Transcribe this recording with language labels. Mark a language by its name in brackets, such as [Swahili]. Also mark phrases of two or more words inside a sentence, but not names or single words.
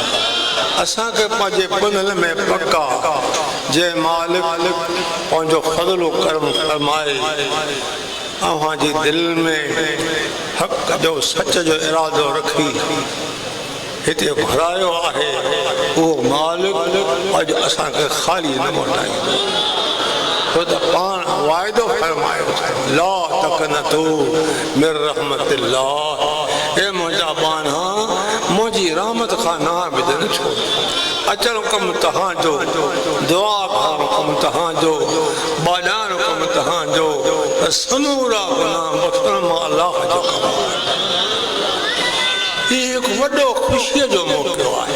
[Sindhi] असांखे पंहिंजे पुनल में पका जे मालिक पंहिंजो फज़लो करम फरमाए अव्हांजी दिल में हक़ जो सच जो इरादो रखी हिते घुरायो आहे उहो मालिक अॼु असांखे ख़ाली न मोटाईंदो। छो त पाण वाइदो फरमायो [Arabic] لا تقنطوا من رحمة الله, [Sindhi] ए मुंहिंजा बाना मुंहिंजी रहमत खां ना विझनि छो। अचणु कमु तव्हांजो, दुआ करणु कमु तव्हांजो, बाॼाइणु कमु तव्हांजो, समूरा गुनाह बख़्शण मां अलाह जो कमु आहे। हीउ हिकु वॾो ख़ुशीअ जो मौक़ो आहे।